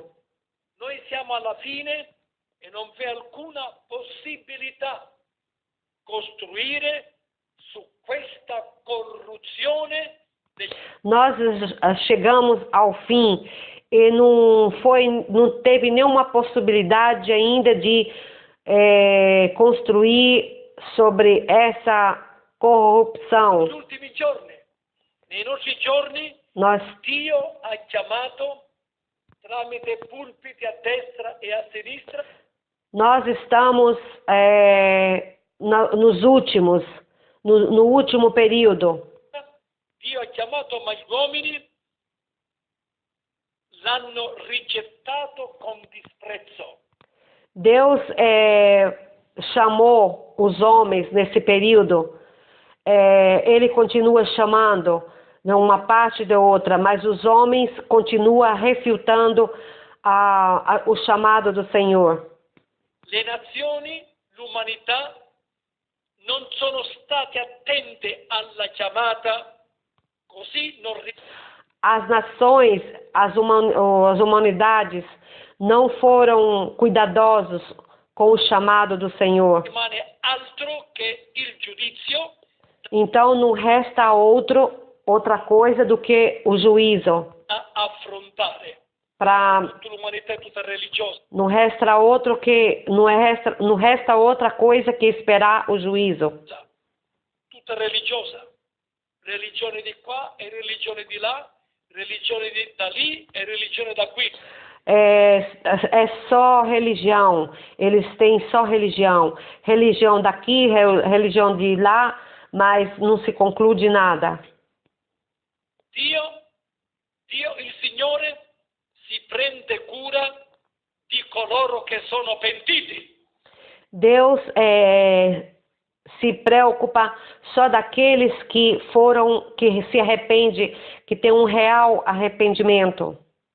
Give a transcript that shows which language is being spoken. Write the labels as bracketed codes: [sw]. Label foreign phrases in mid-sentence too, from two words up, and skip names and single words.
[it] Noi siamo alla fine e non v'è alcuna possibilità costruire su questa corruzione. [pt] Nós chegamos ao fim e não teve nenhuma possibilidade ainda de construir sobre essa corrupção. [it] Nei nostri giorni, Dio ha chiamato tramite pulpiti a destra e a sinistra. [pt] Nós estamos nos últimos, no último período. [it] Dio ha chiamato, ma gli uomini l'hanno rigettato con disprezzo. [pt] Deus chamou os homens nesse período. Ele continua chamando, não uma parte da outra, mas os homens continuam refutando o chamado do Senhor. [it] Le nazioni, l'umanità, non sono state attente alla chiamata, così non... [pt] As nações, as humanidades não foram cuidadosos com o chamado do Senhor. [it] Rimane altro che il giudizio. [pt] Então não resta outra coisa do que o juízo. [it] A affrontare. Tutta l'umanità è tutta religiosa. [pt] Não resta outra coisa que esperar o juízo. [it] Tutta religiosa. Religione di qua e religione di là, religione da lì e religione da qui. [pt] É só religião. Eles têm só religião. Religião daqui, religião de lá, mas não se conclui nada. [it] Dio, il Signore, si prende cura di coloro che sono pentiti. [pt] Deus se preocupa só daqueles que se arrependem, que tem um real arrependimento.